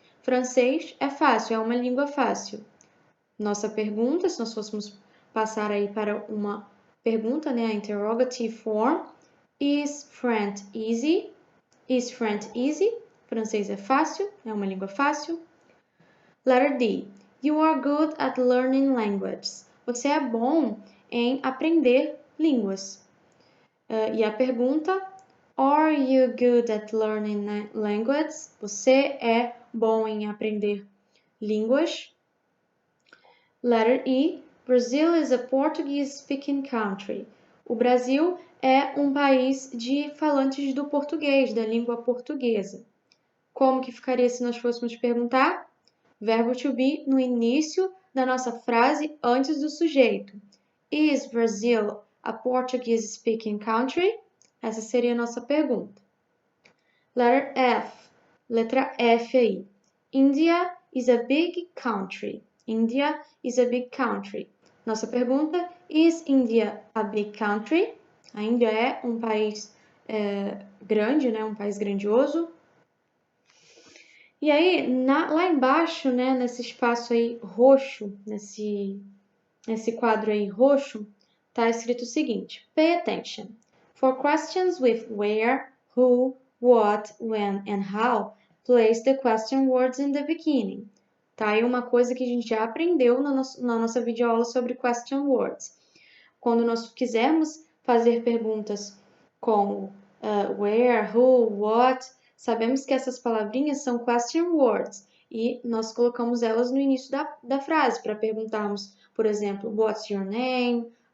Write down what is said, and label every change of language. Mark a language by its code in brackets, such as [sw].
[pt] Francês é fácil, é uma língua fácil. Nossa pergunta, se nós fôssemos passar aí para uma pergunta, né, a [en] interrogative form, is French easy? Is French easy? [pt] Francês é fácil, é uma língua fácil. [en] Letter D. You are good at learning languages. [pt] Você é bom em aprender línguas. E a pergunta, [en] are you good at learning languages? [pt] Você é bom em aprender línguas? [en] Letter E. Brazil is a Portuguese-speaking country. [pt] O Brasil é um país de falantes do português, da língua portuguesa. Como que ficaria se nós fôssemos perguntar? Verbo to be no início da nossa frase antes do sujeito. [en] Is Brazil a Portuguese-speaking country? [pt] Essa seria a nossa pergunta. [en] Letter F. [pt] Letra F aí. [en] India is a big country. India is a big country. [pt] Nossa pergunta, [en] is India a big country? [pt] A Índia é um país grande, né? Um país grandioso. E aí, lá embaixo, né, nesse espaço aí roxo, nesse quadro aí roxo, tá escrito o seguinte: [en] Pay attention. For questions with where, who, what, when and how, place the question words in the beginning. [pt] Tá aí uma coisa que a gente já aprendeu na nossa videoaula sobre question words. Quando nós quisermos fazer perguntas com where, who, what, sabemos que essas palavrinhas são question words e nós colocamos elas no início da frase para perguntarmos, por exemplo, [en] what's your name?